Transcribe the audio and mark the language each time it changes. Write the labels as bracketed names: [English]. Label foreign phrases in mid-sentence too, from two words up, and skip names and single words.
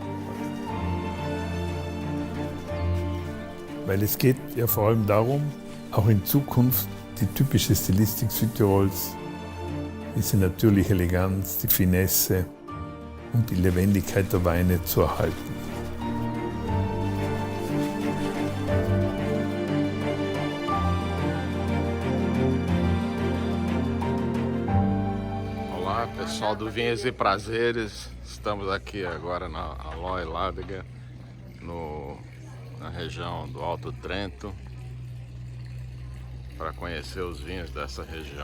[German] Weil es geht ja vor allem darum, auch in Zukunft die typische Stilistik Südtirols, diese natürliche Eleganz, die Finesse und die Lebendigkeit der Weine zu erhalten. [Portuguese] Pessoal do Vinhos e Prazeres, estamos aqui agora na Alois Lageder, na região do Alto Trento, para conhecer os vinhos dessa região.